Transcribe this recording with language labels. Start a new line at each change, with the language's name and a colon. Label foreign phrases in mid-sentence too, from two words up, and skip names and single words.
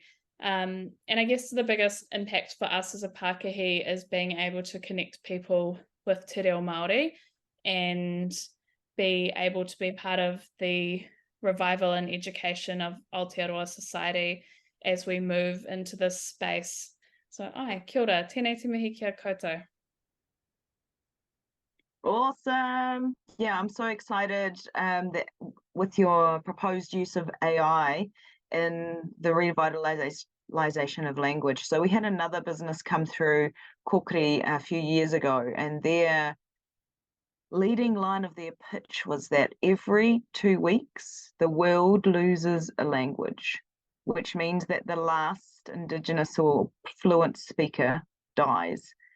English: And I guess the biggest impact for us as a Pākehī is being able to connect people with Te Reo Māori and be able to be part of the revival and education of Aotearoa society as we move into this space. So,
Māori: kia ora, tēnei te mihi kia koutou.
English: Awesome. Yeah, I'm so excited that with your proposed use of AI in the revitalization of language. So we had another business come through Kokiri a few years ago, and their leading line of their pitch was that every 2 weeks the world loses a language, which means that the last Indigenous or fluent speaker dies.